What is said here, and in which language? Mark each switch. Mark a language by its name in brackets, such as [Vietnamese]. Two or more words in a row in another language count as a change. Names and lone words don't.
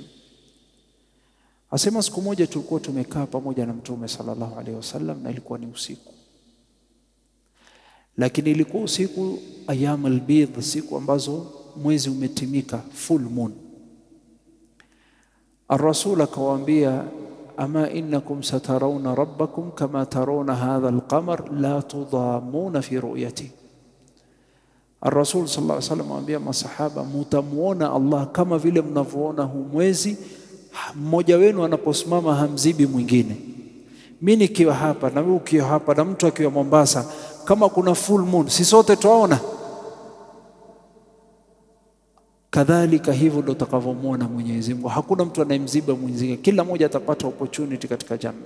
[Swahili] Asema siku moja tulikuwa tumekaa pamoja na Mtume [Arabic] صلى الله عليه وسلم, [Swahili] na ilikuwa ni usiku, lakini ilikuwa usiku [Arabic] أيام البيض, [Swahili] siku ambazo mwezi umetimika, [English] full moon. [Arabic] Ar-Rasul akawaambia, أما إنكم سترون ربكم كما ترون هذا القمر لا تضامون في رؤيته. [Swahili] Ar-Rasul [Arabic] صلى الله عليه وسلم [Swahili] amwambia masahaba, mtamuona Allah kama vile mnavyoona huu mwezi, mmoja wenu anaposimama hamzibi mwingine. Mimi nikiwa hapa na wewe ukiwa hapa na mtu akiwa Mombasa, kama kuna [English] full moon [Swahili] si sote tuaona? Kadhalika hivyo ndio utakavyomuona Mwenyezi Mungu, hakuna mtu anayemziba mwingine, kila mmoja atapata opportunity katika janna.